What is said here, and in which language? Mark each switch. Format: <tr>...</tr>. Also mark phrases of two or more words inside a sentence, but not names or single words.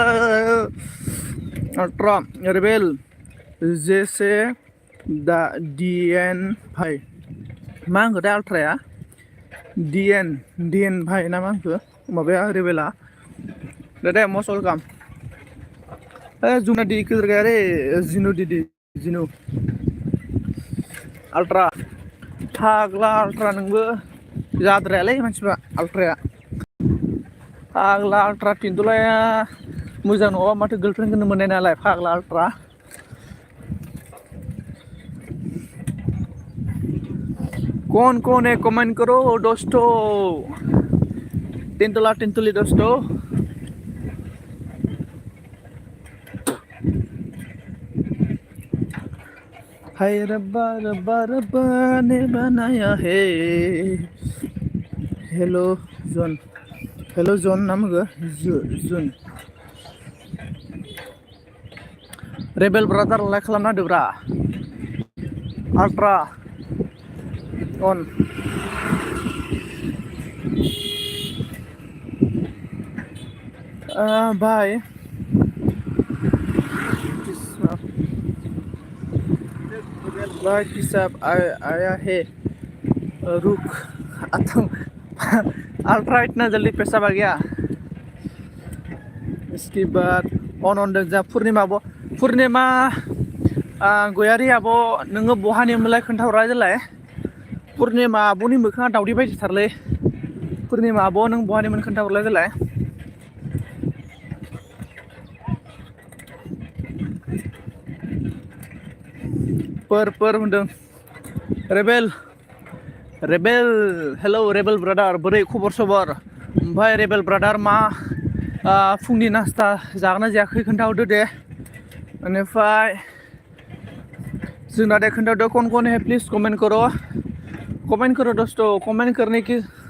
<brx>अल्ट्रा रेबेल जेसे दा डिएन भाई मा होनखोथाय आल्ट्राया डिएन भाइ ना मा होनखो माबाया रेबेला दे</brx> <en>most welcome</en> <brx>जुना दी</brx> <hi>किधर गया रे</hi> <brx>जिनु दीदी जिनु आल्ट्रा फाग्ला आल्ट्रा नोंबो जाद्रायालै मानसिफ्रा आल्ट्राया फाग्ला आल्ट्रा थिनथ'लाया मोजां नङाबा माथो गार्लफ्रेन्डखौनो मोननाय नालाय फाग्ला आल्ट्रा</brx> <hi>कौन है कमेंट करो दोस्तों टेंटुली दोस्तों हाय रब्बा रब्बा रब्बा ने बनाया है</hi> <brx>हेलो जन नाम होगो जुन रेबेल ब्रादार लाइक खालामना होदोब्रा आल्ट्रा on</brx> <hi>भाई भाई किसाब आया है रुक आता अल्ट्रा इतना जल्दी पैसा आ गया इसके बाद</hi> <brx>ऑन जा पूर्णिमा गयारी आब' नोङो बहानिमोनलाय खोन्थाहरा जेलाय पूर्णिमा आब'नि मोखाङा दावदै बायदिथारलै पूर्णिमा आब' नों बहानिमोन खोन्थाहरलाय जेलाय पर होनदों रेबेल हेलौ रेबेल ब्रादार बोरै खबर सबर ओमफ्राय रेबेल ब्रादार मा फुंनि नास्ता जागोना जायाखै खोन्थाहरदो दे बेनिफ्राय जोंना दे खोन्थाहरदो</brx> <hi>कौन है प्लिज कमेंट करो दोस्तों कमेंट करने की</hi>